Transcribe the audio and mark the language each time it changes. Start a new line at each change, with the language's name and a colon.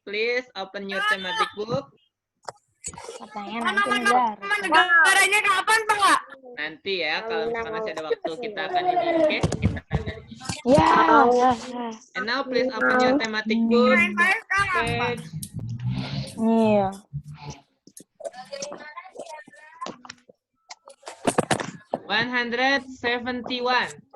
Indonesian: Please open your thematic book. Katanya nanti negara. Negaranya kapan, Pak? Nanti ya, kalau misalkan masih ada waktu kita akan ini. Oke? Ya.
English: And now please open your thematic book. Page
Indonesian: Iya. (171).